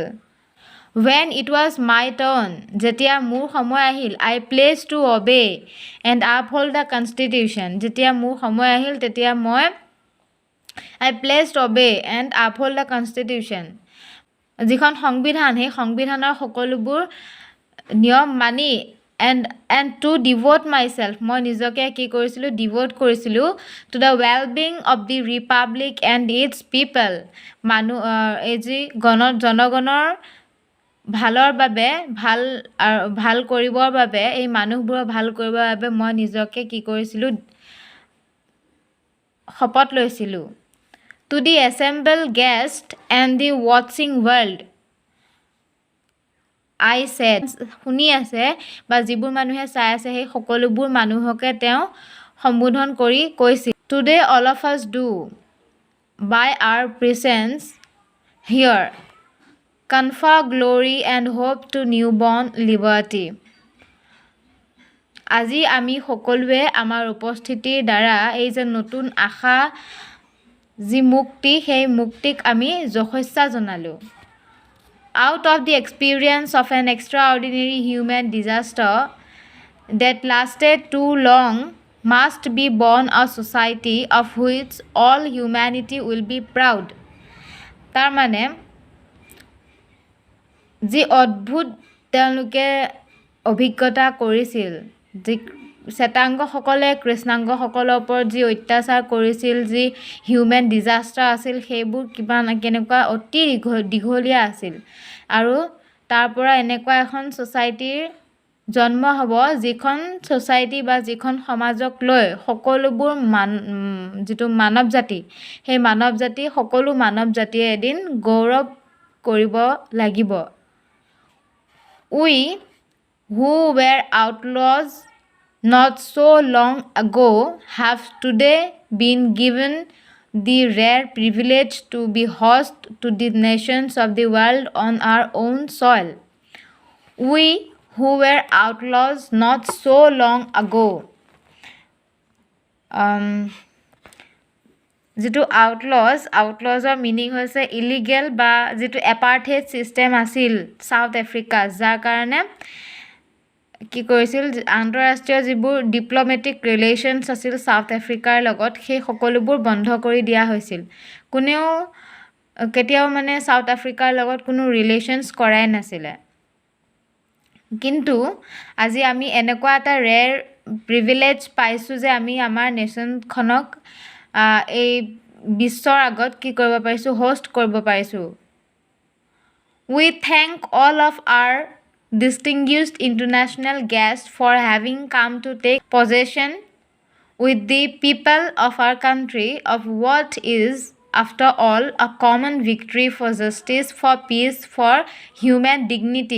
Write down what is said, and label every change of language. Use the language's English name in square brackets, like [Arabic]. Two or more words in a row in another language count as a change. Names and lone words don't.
[English] When it was my turn, [Assamese] যেতিয়া মোৰ সময় আহিল, [English] I pledged to obey and uphold the Constitution. [Assamese] যেতিয়া মোৰ সময় আহিল, তেতিয়া মই [English] I pledged to obey and uphold the Constitution. [Assamese] যিখন সংবিধান সেই সংবিধানৰ সকলোবোৰ নিয়ম মানি [English] and to devote myself [Assamese] মই নিজকে কি কৰিছিলোঁ ডিভোট কৰিছিলোঁ [English] to the well-being of the republic and its people [Assamese] এই যি জনগণৰ ভালৰ বাবে ভাল কৰিবৰ বাবে এই মানুহবোৰৰ ভাল কৰিবৰ বাবে মই নিজকে কি কৰিছিলোঁ শপত লৈছিলোঁ [English] To the assembled guests and the watching world, I said, [Assamese] শুনি আছে বা যিবোৰ মানুহে চাই আছে সেই সকলোবোৰ মানুহকে তেওঁ সম্বোধন কৰি কৈছিল [English] Today all of us do, by our presence here, confer glory and hope to newborn liberty. [Assamese] আজি আমি সকলোৱে আমাৰ উপস্থিতিৰ দ্বাৰা এই যে নতুন আশা যি মুক্তি সেই মুক্তিক আমি যশস্যা জনালো [English] Out of the experience of an extraordinary human disaster that lasted too long must be born a society of which all humanity will be proud. [Assamese] তাৰ মানে যি অদ্ভুত তেওঁলোকে অভিজ্ঞতা কৰিছিল যি শ্বেতাংগসকলে কৃষ্ণাংগসকলৰ ওপৰত যি অত্যাচাৰ কৰিছিল, যি [English] human disaster [Assamese] আছিল, সেইবোৰ কেনেকুৱা অতি দীঘলীয়া আছিল। আৰু তাৰ পৰা এনেকুৱা এখন ছ'চাইটিৰ জন্ম হ'ব, যিখন ছ'চাইটি বা যিখন সমাজক লৈ সকলোবোৰ যিটো মানৱ জাতি, সেই সকলো মানৱ জাতিয়ে এদিন গৌৰৱ কৰিব লাগিব। [English] We who were outlaws not so long ago have today been given the rare privilege to be host to the nations of the world on our own soil. We who were outlaws not so long ago. [Assamese] যিটো আউটলছৰ মিনিং হৈছে ইলিগেল বা যিটো [English] apartheid system [Assamese] আছিল ছাউথ আফ্ৰিকা, যাৰ কাৰণে কি কৰিছিল, আন্তঃৰাষ্ট্ৰীয় যিবোৰ [English] diplomatic relations [Assamese] আছিল ছাউথ আফ্ৰিকাৰ লগত, সেই সকলোবোৰ বন্ধ কৰি দিয়া হৈছিল। কোনেও কেতিয়াও মানে ছাউথ আফ্ৰিকাৰ লগত কোনো ৰিলেশ্যনছ কৰাই নাছিলে। কিন্তু আজি আমি এনেকুৱা এটা [English] rare privilege [Assamese] পাইছোঁ যে আমি আমাৰ নেশ্যনখনক এই বিশ্বৰ আগত কি কৰিব পাৰিছোঁ, হোষ্ট কৰিব পাৰিছোঁ। [English] We thank all of our distinguished international guests for having come to take possession with the people of our country of what is, after all, a common victory for justice, for peace, for human dignity.